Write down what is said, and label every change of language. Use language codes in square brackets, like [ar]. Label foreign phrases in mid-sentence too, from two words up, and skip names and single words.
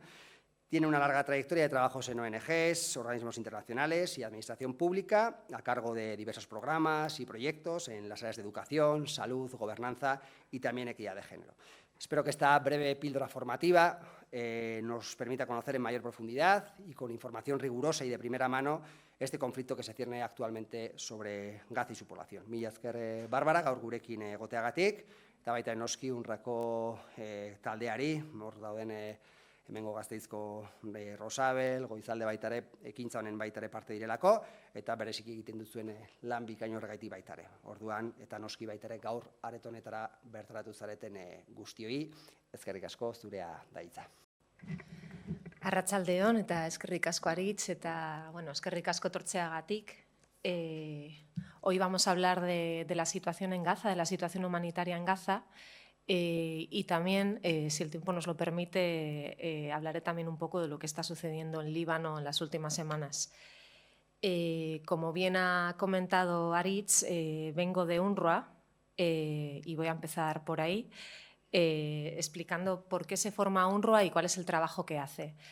[es] Tiene una larga trayectoria de trabajos en ONGs, organismos internacionales y administración pública, a cargo de diversos programas y proyectos en las áreas de educación, salud, gobernanza y también equidad de género. Espero que esta breve píldora formativa nos permita conocer en mayor profundidad y con información rigurosa y de primera mano este conflicto que se cierne actualmente sobre Gaza y su población. [eu] Mila esker, Bárbara, gaur gurekin egoteagatik, eta baita noski UNRWAko taldeari, hor dauden hemengo Gasteizko Rosabel, Goizalde baitare, ekintza honen baitare parte direlako, eta bereziki egiten duzuen lan bikain horregaiti baitare. Orduan, eta noski baitare gaur aretonetara bertaratu zareten guztioi, eskerrik asko zurea da hitza. Arratsaldeon eta eskerrik asko Aritz eta eskerrik asko tortzeagatik. [es] Hoy vamos a hablar de la situación en Gaza, de la situación humanitaria en Gaza. Y también, si el tiempo nos lo permite, hablaré también un poco de lo que está sucediendo en Líbano en las últimas semanas. Como bien ha comentado Aritz, vengo de UNRWA y voy a empezar por ahí, explicando por qué se forma UNRWA y cuál es el trabajo que hace.